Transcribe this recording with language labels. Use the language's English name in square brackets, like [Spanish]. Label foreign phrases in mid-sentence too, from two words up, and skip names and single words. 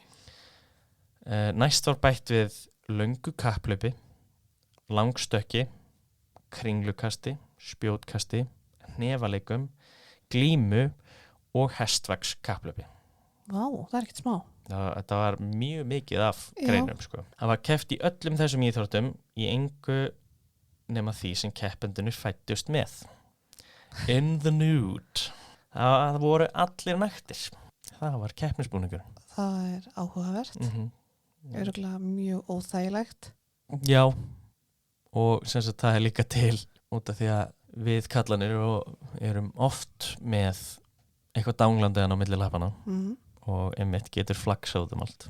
[Icelandic] Næst var bætt við löngu kapplaupi, langstökki, kringlukasti, spjótkasti, hnefaleikum, glímu og hestvags kapplaupi. Vá, það er ekkert smá. Þetta var mjög mikið af greinum, sko. Það var keppt í öllum þessum íþróttum í engu nema því sem keppendunir fæddust með. [English] In the nude. [Icelandic] Það voru allir naktir. Það var keppnisbúningur. Það er áhugavert. Örugglega mjög óþægilegt. Já, og sem sagt það er líka til út af því að við kallanir erum oft með eitthvað danglandiðan á milli lappana og einmitt getur flaksað um allt.